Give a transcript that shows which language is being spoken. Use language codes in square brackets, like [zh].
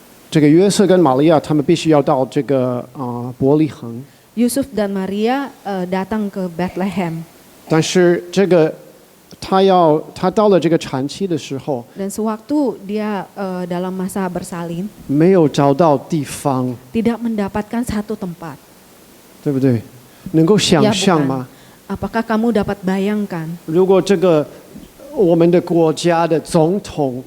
[zh] 这个约瑟跟玛利亚他们必须要到这个伯利恒。 [id] Yusuf dan Maria datang ke Bethlehem. [zh] 但是这个他到了这个产期的时候， [id] Dan sewaktu dia dalam masa bersalin, [zh] 没有找到地方， [id] tidak mendapatkan satu tempat. [zh] 对不对？能够想象吗？ [id] Apakah kamu dapat bayangkan [zh] 如果这个我们的国家的总统，